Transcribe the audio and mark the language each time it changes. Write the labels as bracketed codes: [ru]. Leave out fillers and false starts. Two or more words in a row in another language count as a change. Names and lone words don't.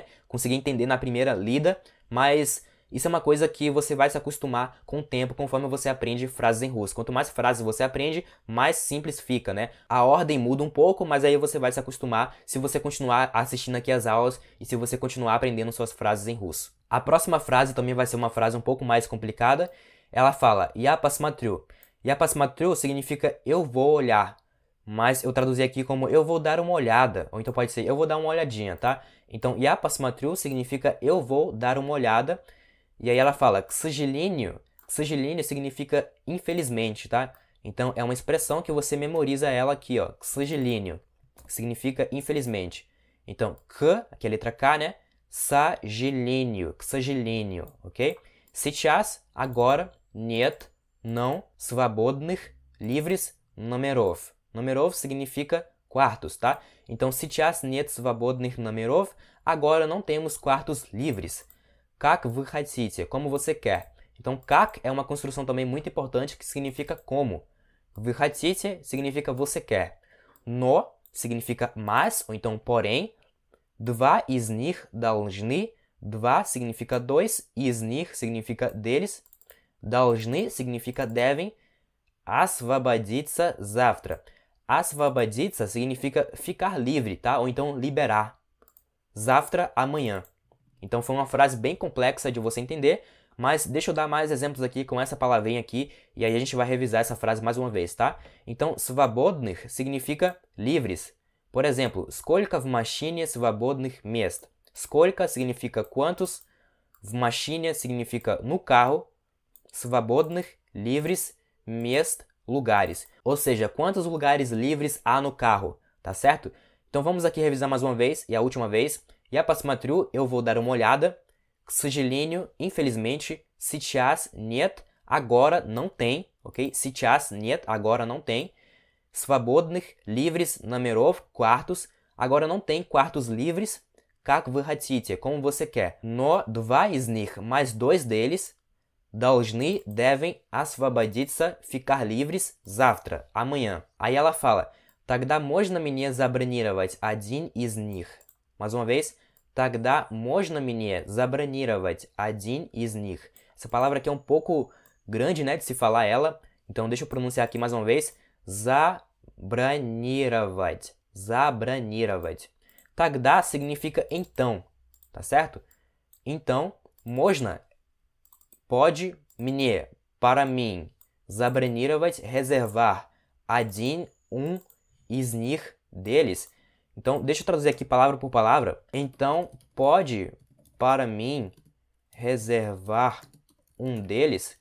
[pt] Conseguir entender na primeira lida, mas isso é uma coisa que você vai se acostumar com o tempo, conforme você aprende frases em russo. Quanto mais frases você aprende, mais simples fica, né? A ordem muda um pouco, mas aí você vai se acostumar se você continuar assistindo aqui as aulas e se você continuar aprendendo suas frases em russo. A próxima frase também vai ser uma frase um pouco mais complicada. Ela fala [ru] Я посмотрю. Я посмотрю [pt] significa eu vou olhar. Mas eu traduzi aqui como eu vou dar uma olhada. Ou então pode ser eu vou dar uma olhadinha, tá? Então, [ru] я посмотрю [pt] significa eu vou dar uma olhada. E aí ela fala [ru] к сожалению. К сожалению [pt] significa infelizmente, tá? Então, é uma expressão que você memoriza ela aqui, ó. [ru] К сожалению. [pt] Que significa infelizmente. Então, к, aqui é a letra K, né? [ru] Сожалению. К сожалению, ok? Сейчас, agora, нет, não, свободных, livres, номеров. [pt] Номеров significa quartos, tá? Então, [ru] сейчас нет свободных номеров. [pt] Agora não temos quartos livres. [ru] Как вы хотите? [pt] Como você quer. Então, как é uma construção também muito importante que significa como. [ru] Вы хотите [pt] significa você quer. Но significa mas, ou então porém. [ru] Два из них должны. Два [pt] significa dois. [ru] Из них [pt] significa deles. Должны significa devem. [ru] Освободиться завтра. [pt] Освободиться significa ficar livre, tá? Ou então liberar. Завтра, amanhã. Então foi uma frase bem complexa de você entender, mas deixa eu dar mais exemplos aqui com essa palavrinha aqui, e aí a gente vai revisar essa frase mais uma vez, tá? Então, свободных significa livres. Por exemplo, [ru] сколько в машине свободных мест? [pt] Сколько significa quantos, [ru] в машине [pt] significa no carro, свободных, livres, мест, lugares. Ou seja, quantos lugares livres há no carro, tá certo? Então vamos aqui revisar mais uma vez, e a última vez. [ru] Я посмотрю, [pt] eu vou dar uma olhada. [ru] К сожалению, infelizmente. Сейчас нет, [pt] agora não tem, ok? [ru] Сейчас нет, [pt] agora não tem. Свободных, livres, номеров, quartos. Agora não tem quartos livres, [ru] как вы хотите, [pt] como você quer. [ru] Но два из них, [pt] mais dois deles, должны, devem, освободиться, ficar livres, завтра, amanhã. Aí ela fala, [ru] тогда можно мне забронировать один из них? [pt] Mais uma vez, [ru] тогда можно мне забронировать один из них? [pt] Essa palavra aqui é um pouco grande, né, de se falar ela. Então, deixa eu pronunciar aqui mais uma vez. [ru] Забронировать. Забронировать. [pt] Тогда significa então, tá certo? Então, можно, pode, мне, para mim, [ru] забронировать, reservar, один, из них, [pt] deles. Então, deixa eu traduzir aqui palavra por palavra. Então, pode, para mim, reservar deles.